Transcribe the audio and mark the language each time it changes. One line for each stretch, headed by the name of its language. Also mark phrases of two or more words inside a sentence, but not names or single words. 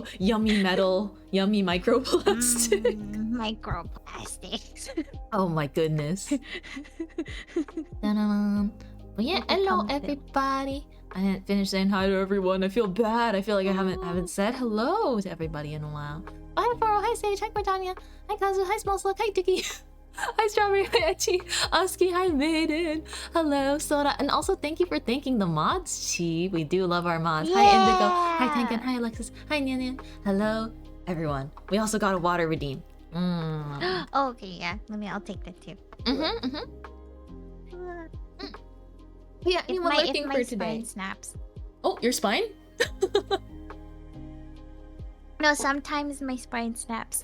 English: Yummy metal, yummy microplastic. Microplastics. Oh my goodness. But yeah, hello everybody. I didn't finish saying hi to everyone. I feel bad. I feel like I haven't said hello to everybody in a while. Hi Faro, hi Sage, hi Cortania, hi Kazu, hi Small Slug, hi Tiki. Hi Strawberry, hi Echi, Oski, hi Maiden, hello Soda, and also thank you for thanking the mods, Chi. We do love our mods. Hi Indigo, hi Tankan, hi Alexis, hi Nyan. Hello everyone. We also got a water redeem. Oh, okay, yeah. I'll take that too. Yeah, anyone looking for today? Spine snaps. Oh, your spine? No, sometimes my spine snaps.